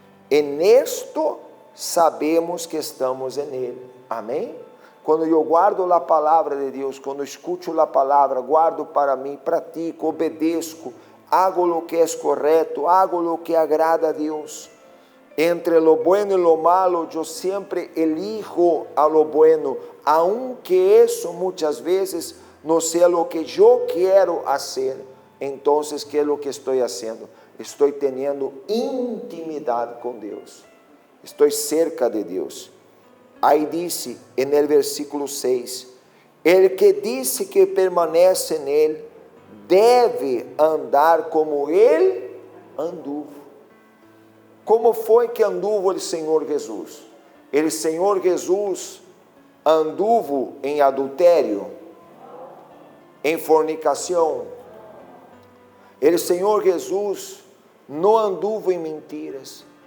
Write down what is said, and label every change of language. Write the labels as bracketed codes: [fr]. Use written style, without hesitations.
[es] En esto sabemos que estamos en ele. [pt] Amém? Quando eu guardo a palavra de Deus, quando escuto a palavra, guardo para mim, pratico, obedeço, [es] hago lo que [pt] é correto, hago lo que agrada a Deus. [es] Entre lo bueno y lo malo, yo siempre elijo a lo bueno, aunque eso muchas veces no sea lo que yo quiero hacer. Entonces, ¿qué es lo que estoy haciendo? Estoy teniendo intimidad con Dios. Estoy cerca de Dios. Ahí dice en el versículo 6, el que dice que permanece en Él, debe andar como Él anduvo. [pt] Como foi que anduvo o Senhor Jesus? O Senhor Jesus anduvo em adultério, em fornicação. O Senhor Jesus não anduvo em mentiras.